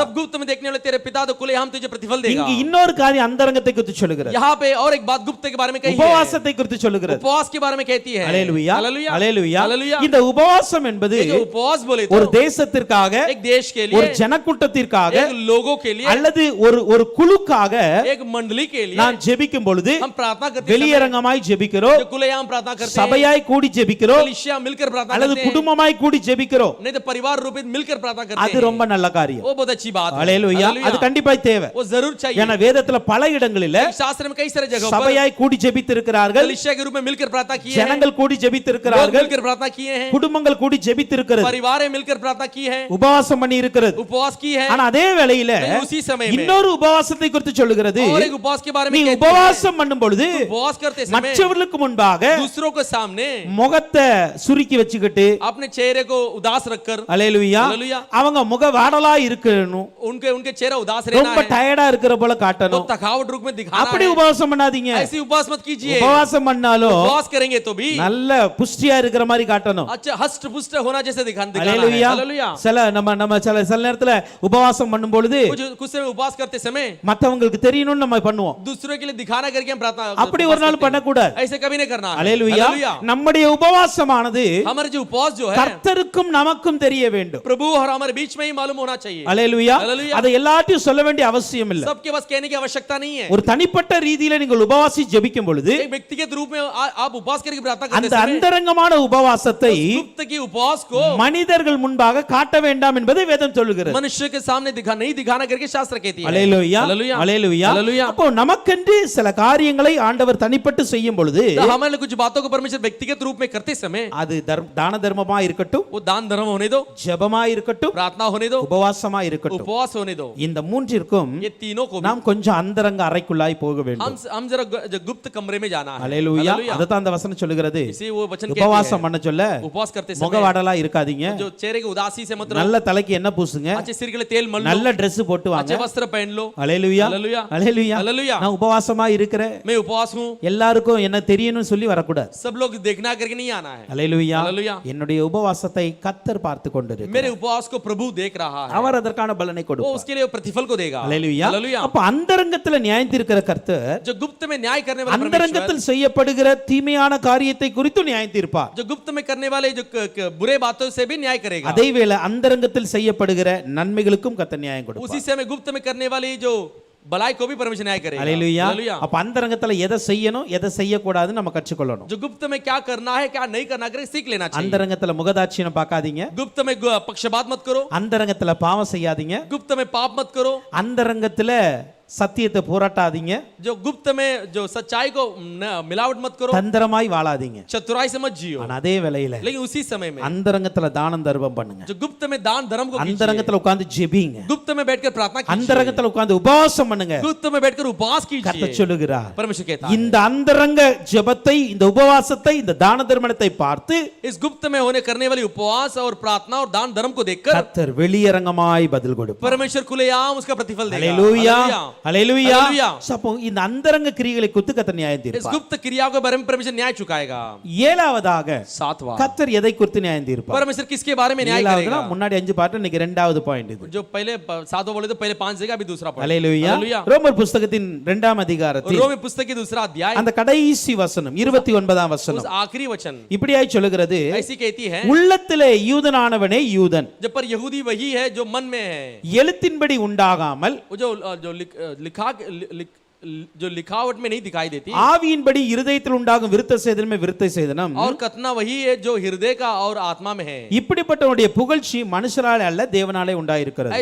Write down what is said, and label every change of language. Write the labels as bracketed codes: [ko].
[hi] तब गुप्त में देखने वाले तेरे पिता तो खुलेआम तुझे प्रतिफल देगा। [ta] இங்கு இன்னொரு காரியம் அந்தரங்கத்தை குறித்து சொல்லுகிறது, [hi] यहाँ पे और एक बात गुप्त के बारे में कही है, [ta] உபவாசத்தை குறித்து சொல்லுகிறது. [hi] उपवास के बारे में कहती है। [ta] அல்லேலூயா, [hi] हालेलुया, [ta] அல்லேலூயா. [hi] हालेलुया। [ta] இந்த உபவாசம் என்பது [hi] ये जो उपवास बोले [ta] ஒரு [hi] तो [ta] தேசத்திற்காக, [hi] एक देश के [ta] ஒரு [hi] लिए, [ta] ஜனக்கூட்டத்திற்காக, [hi] एक लोगों के लिए, [ta] அல்லது ஒரு குழுக்காக [hi] एक मंडली के लिए [ta] நான் ஜெபிக்கும் பொழுது [hi] हम प्रार्थना करते हैं, [ta] வெளியரங்கமாய் ஜெபிக்கிறோம், [hi] खुलेआम प्रार्थना करते हैं, [ta] சபையாய் கூடி ஜெபிக்கிறோம், [hi] कलीसिया मिलकर प्रार्थना [ta] அல்லது [hi] करते हैं, [ta] குடும்பமாய் கூடி ஜெபிக்கிறோம். [hi] नहीं तो परिवार रूपित मिलकर प्रार्थना करते [ta] அது [hi] हैं। [ta] ரொம்ப நல்ல காரியம். [hi] वो बहुत अच्छी बात है। [ta] அல்லேலூயா. [hi] हालेलुया। [ta] அது கண்டிப்பாய் தேவை. [hi] वो जरूर चाहिए। [ta] ஏன்னா வேதத்துல பல இடங்களில [hi] शास्त्र में कई सारे जगहों पर [ta] சபையாய் கூடி ஜெபித்திருக்கிறார்கள், [hi] कलीसिया के रूप में मिलकर प्रार्थना किए हैं, [ta] ஜனங்கள் கூடி [hi] लोग [ta] ஜெபித்திருக்கிறார்கள், [hi] मिलकर प्रार्थना किए हैं, [ta] குடும்பங்கள் கூடி ஜெபித்திருக்கிறது, [hi] परिवार मिलकर प्रार्थना की है, [ta] உபவாசம் பண்ணி இருக்கிறது. [hi] उपवास की है। [ta] ஆனா அதே வேளையில [hi] लेकिन उसी समय में [ta] இன்னொரு உபவாசத்தை குறித்து சொல்லுகிறது. [hi] और एक उपवास के बारे में [ta] நீ [hi] कहती है, [ta] உபவாசம் பண்ணும் பொழுது [hi] उपवास करते समय [ta] மற்றவர்களுக்கு முன்பாக [hi] दूसरों के सामने [ta] முகத்தை சுருக்கி வச்சுக்கிட்டு, [hi] अपने चेहरे को उदास रखकर, [ta] அல்லேலூயா, [hi] हालेलुया, [ta] அவங்க முக வாடலா இருக்கணும், [hi] उनके चेहरा उदास रहना [ta] ரொம்ப [hi] है, [ta] டயர்டா இருக்கிற போல [hi] तो [ta] காட்டணும். [hi] थकावट रूप में दिखाना [ta] அப்படி [hi] है। [ta] உபவாசம் பண்ணாதீங்க. [hi] ऐसी उपवास मत कीजिए। [ta] உபவாசம் பண்ணாலும் [hi] उपवास करेंगे तो भी [ta] நல்ல புஷ்டியா இருக்கிற மாதிரி காட்டணும். [hi] अच्छा हष्ट पुष्ट होना जैसे दिखाना है। [ta] அல்லேலூயா. [hi] हालेलुया। [ta] சில நம்ம சில நேரத்துல உபவாசம் பண்ணும் பொழுது [hi] कुछ समय उपवास करते समय [ta] மத்தவங்களுக்கு தெரியணும்னு நம்ம பண்ணுவோம். [hi] दूसरों के लिए दिखाना करके हम प्रार्थना [ta] அப்படி ஒரு நாள் பண்ணக்கூடாது. [hi] ऐसे कभी नहीं करना है। [ta] அல்லேலூயா. [hi] हालेलुया। [ta] நம்முடைய உபவாசமானது [hi] हमारे जो उपवास जो है [ta] கர்த்தருக்கும் நமக்கும் தெரிய வேண்டும். [hi] प्रभु और हमारे बीच में ही मालूम होना चाहिए। [ta] அல்லேலூயா. [hi] हालेलुया। [ta] அதை எல்லாத்தையும் சொல்ல வேண்டிய அவசியம் இல்ல. [hi] सबके बस कहने की आवश्यकता नहीं है। [ta] ஒரு தனிப்பட்ட ரீதியில நீங்கள் உபவாசி ஜெபிக்கும் பொழுது [hi] एक व्यक्तिगत रूप में आप उपवास करके प्रार्थना करते [ta] அந்த [hi] समय [ta] அந்தரங்கமான உபவாசத்தை [hi] गुप्त की उपवास को [ta] மனிதர்கள் முன்பாக காட்ட வேண்டாம் என்பதை வேதம் சொல்லுகிறது. [hi] मनुष्य के सामने नहीं दिखाना करके शास्त्र कहती है। [ta] அல்லேலூயா. [hi] हालेलुया। [ta] அல்லேலூயா. [hi] हालेलुया। [ta] அப்போ நமக்கென்று சில காரியங்களை ஆண்டவர் தனிப்பட்டு செய்யும் பொழுது [hi] तो हमारे कुछ बातों को परमेश्वर व्यक्तिगत रूप में करते समय [ta] அது தான தர்மமா இருக்கட்டும், [hi] वो दान धर्म होने दो, [ta] ஜெபமா இருக்கட்டும், [hi] प्रार्थना होने दो, [ta] உபவாசமா இருக்கட்டும், [hi] उपवास होने दो, [ta] இந்த மூன்றிற்கும் [hi] ये तीनों को भी [ta] நாம் கொஞ்சம் அந்தரங்க அறைக்குள்ளாய் போக வேண்டும். [hi] हम जरा जो गुप्त कमरे में जाना है। [ta] அல்லேலூயா. [hi] हालेलुया। [ta] அததான் அந்த வசனம் சொல்லுகிறது. [hi] इसी वो वचन कहती [ta] உபவாசம் [hi] है, [ta] பண்ண சொல்ல [hi] उपवास करते समय [ta] முகவாடலா இருக்காதீங்க, [hi] जो चेहरे की उदासी से मत रहो, [ta] நல்ல தலைக்கு என்ன பூசுங்க, [hi] अच्छे सिर के लिए तेल मल लो, [ta] நல்ல Dress போட்டு வாங்க. [hi] अच्छे वस्त्र पहन लो। [ta] அல்லேலூயா. [hi] हालेलुया। [ta] அல்லேலூயா. [hi] हालेलुया। [ta] நான் உபவாசமா இருக்கிறேன், [hi] मैं उपवास हूँ, [ta] எல்லாருக்கும் என்ன தெரியணும்னு சொல்லி வரக்கூடாது. [hi] सब लोग देखना करके नहीं आना है। [ta] அல்லேலூயா. [hi] हालेलुया। [ta] என்னுடைய உபவாசத்தை கர்த்தர் பார்த்து கொண்டிருக்கிறார். [hi] मेरे उपवास को प्रभु देख रहा है, [ta] அவர் அதற்கான பலனை [hi] वो [ta] கொடுப்பார். [hi] उसके लिए प्रतिफल को देगा। [ta] அல்லேலூயா. [hi] हालेलुया। [ta] அப்ப அந்தரங்கத்துல நியாயத்தீர்க்கிற கர்த்தர் [hi] जो गुप्त में न्याय करने वाला परमेश्वर, [ta] அந்தரங்கத்தில் செய்யப்படுகிற தீமையான காரியத்தை குறித்து நியாயம் தீர்ப்பார். [hi] जो गुप्त में करने वाले जो बुरे बातों से भी न्याय करेगा। [ta] அதேவேளை அந்தரங்கத்தில் செய்யப்படுகிற நன்மைகளுக்கும் கர்த்தர் நியாயம் கொடுப்பார். [hi] उसी समय गुप्त में करने वाली जो भलाई को भी परमेश्वर न्याय करेगा। [ta] அல்லேலூயா. [hi] हालेलुया। [ta] அப்ப அந்தரங்கத்துல எதை செய்யணும் எதை செய்யக்கூடாதுன்னு நம்ம கற்றுக்கொள்ளணும். [hi] जो गुप्त में क्या करना है क्या नहीं करना करके सीख लेना चाहिए। [ta] அந்தரங்கத்துல முகதாட்சியம் பார்க்காதீங்க, [hi] गुप्त में पक्षपात मत करो, [ta] அந்தரங்கத்துல பாவம் செய்யாதீங்க, [hi] गुप्त में पाप मत करो, [ta] அந்தரங்கத்துல சத்தியத்தை போராட்டாதீங்க, [hi] जो गुप्त में जो सच्चाई को मिलावट मत करो, [ta] தந்திரமாய் வாழாதீங்க. [hi] चतुराई से मत जियो। [ta] ஆனா அதே வேளையில [hi] लेकिन उसी समय में [ta] அந்தரங்கத்துல தானம் தர்மம் பண்ணுங்க, [hi] जो गुप्त में दान धर्म को कीजिए, [ta] அந்தரங்கத்துல உட்கார்ந்து ஜெபிங்க, [hi] गुप्त में बैठकर प्रार्थना कीजिए, [ta] அந்தரங்கத்துல உட்கார்ந்து உபவாசம் பண்ணுங்க. [hi] गुप्त में बैठकर उपवास [ta] கர்த்தர் [hi] कीजिए। [ta] சொல்லுகிறார், [hi] परमेश्वर कहता है [ta] இந்த அந்தரங்க ஜெபத்தை, இந்த உபவாசத்தை, இந்த தான தர்மத்தை பார்த்து [hi] इस गुप्त में होने करने वाली उपवास और प्रार्थना और दान धर्म को देखकर [ta] கர்த்தர் வெளியரங்கமாய் பதில் கொடுப்பார். [hi] परमेश्वर खुलेआम उसका प्रतिफल देगा। [ta] அல்லேலூயா. [hi] हालेलुया। [ta] அல்லேலூயா. [hi] हालेलुया। [ta] அப்போ இந்த அந்தரங்க கிரியைகளை குறித்து கர்த்தர் நியாயம் [hi] इस [ta] தீர்ப்பார். [hi] गुप्त क्रियाओं के बारे में परमेश्वर न्याय चुकाएगा। [ta] ஏழாவதாக [hi] सातवां, [ta] கர்த்தர் எதை குறித்து நியாயம் தீர்ப்பார்? [hi] परमेश्वर किसके बारे में न्याय [ta] ஏழாவதுனா [hi] करेगा? [ta] முன்னாடி 5 பாட்டு, இன்னைக்கு 2வது பாயிண்ட் இது. [hi] जो पहले सातों बोले तो पहले 5 जगह अभी दूसरा पॉइंट। [ta] அல்லேலூயா. [hi] हालेलुया। [ta] ரோமர் புத்தகத்தின் 2ஆம் அதிகாரத்தில் [hi] रोमी पुस्तक की दूसरा अध्याय [ta] அந்த கடைசி வசனம் 29ஆம் [hi] उस [ta] வசனம் [hi] आखिरी वचन [ta] இப்படியாய் சொல்லுகிறது, [hi] ऐसी कहती है, [ta] உள்ளத்திலே யூதனானவனே யூதன், [hi] जब पर यहूदी वही है जो मन में है, [ta] எழுத்தின்படி உண்டாகாமல் [hi] वो जो लिखावट में नहीं दिखाई देती, [ta] ஆவியின்படி இருதயத்தில் உண்டாகும் விருத்த சேதனமே விருத்த சேதனம், [hi] और कथना वही है जो हृदय का और आत्मा में है। [ta] இப்படிப்பட்டவனுடைய புகழ்ச்சி மனுஷராலே அல்ல தேவனாலே உண்டாயிருக்கிறது.